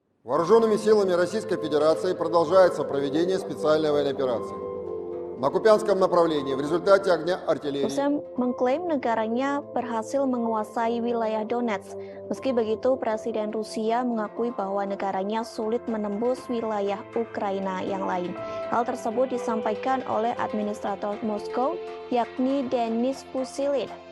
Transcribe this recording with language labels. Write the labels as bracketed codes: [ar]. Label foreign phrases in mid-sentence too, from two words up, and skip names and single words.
[ru] Вооруженными силами Российской Федерации продолжается проведение специальной военной операции. На Купянском направлении в результате огня артиллерии [id] Rusia mengklaim negaranya berhasil menguasai wilayah Donetsk. Meski begitu, Presiden Rusia mengakui bahwa negaranya sulit menembus wilayah Ukraina yang lain. Hal tersebut disampaikan oleh administrator Moskow, yakni Denis Pushilin.